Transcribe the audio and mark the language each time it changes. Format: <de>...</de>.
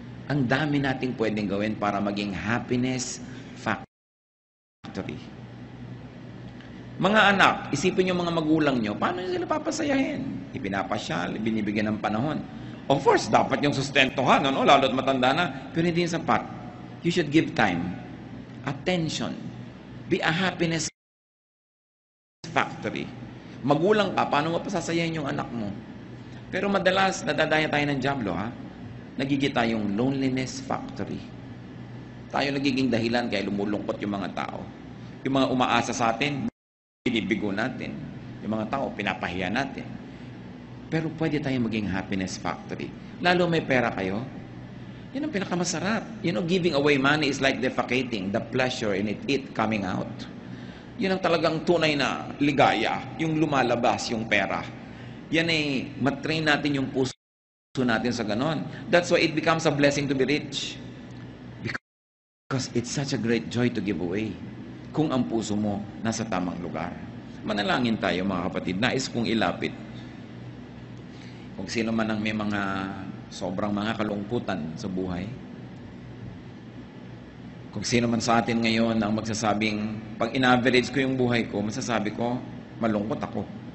<tl>Ang dami nating pwedeng gawin para maging happiness factory. Mga anak, isipin nyo mga magulang nyo, paano nyo sila papasayahin? Ipinapasyal, binibigyan ng panahon.</tl> <en>Of course,</en> <tl>dapat yung sustentuhan, ano? Lalo't matanda na, pero hindi yung sapat.</tl> <en>You should give time, attention, be a happiness factory.</en> <tl>Magulang ka, paano mo pasasayahin yung anak mo? Pero madalas, nadadaya tayo ng diablo, ha? Nagiging tayong loneliness factory. Tayo nagiging dahilan kaya lumulungkot yung mga tao. Yung mga umaasa sa atin, binibigo natin. Yung mga tao, pinapahiya natin. Pero pwede tayong maging happiness factory. Lalo may pera kayo, yan ang pinakamasarap.</tl> <en>You know, giving away money is like defecating, the pleasure in it coming out.</en> <tl>Yun ang talagang tunay na ligaya, yung lumalabas, yung pera. Yan ay matrain natin yung puso natin sa ganon.</tl> <en>That's why it becomes a blessing to be rich. Because it's such a great joy to give away.</en> <tl>Kung ang puso mo nasa tamang lugar. Manalangin tayo mga kapatid. Nais kong ilapit. Kung sino man ang may mga sobrang mga kalungkutan sa buhay. Kung sino man sa atin ngayon ang magsasabing, pag in-average ko yung buhay ko, masasabi ko, malungkot ako.</tl>